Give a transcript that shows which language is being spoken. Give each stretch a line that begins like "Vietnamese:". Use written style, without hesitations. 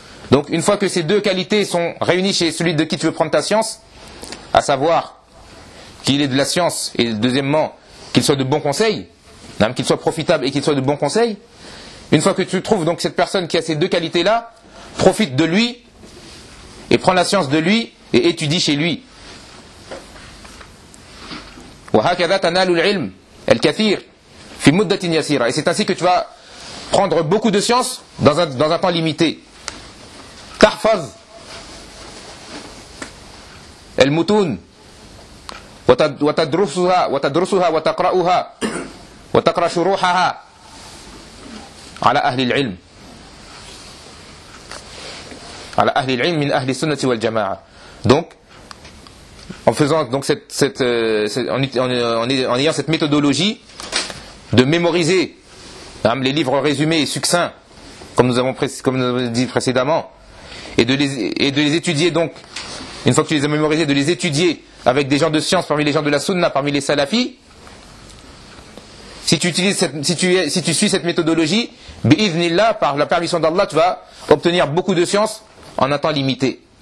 French: Donc une fois que ces deux qualités sont réunies chez celui de qui tu veux prendre ta science, à savoir qu'il ait de la science et deuxièmement qu'il soit de bon conseil, qu'il soit profitable et qu'il soit de bon conseil, une fois que tu trouves donc cette personne qui a ces deux qualités-là, profite de lui et prends la science de lui et étudie chez lui.
Arabic: وَهَكَذَا تَنَالُ الْعِلْمِ الْكَثِيرِ فِي مُدَّةٍ يَسِيرًا.
French: Et c'est ainsi que tu vas prendre beaucoup de science dans un temps limité.
Arabic: تحفظ المتون وتدرسها وتقرأها وتقرأ شروحها على أهل العلم على أهل العلم من أهل السنة والجماعة.
French: Donc en faisant donc en ayant cette méthodologie de mémoriser les livres résumés et succincts comme nous avons dit précédemment, Et de les étudier donc, une fois que tu les as mémorisés, de les étudier avec des gens de science, parmi les gens de la sunna, parmi les salafis, si tu suis cette méthodologie, bi'idhnillah, par la permission d'Allah, tu vas obtenir beaucoup de science en un temps limité.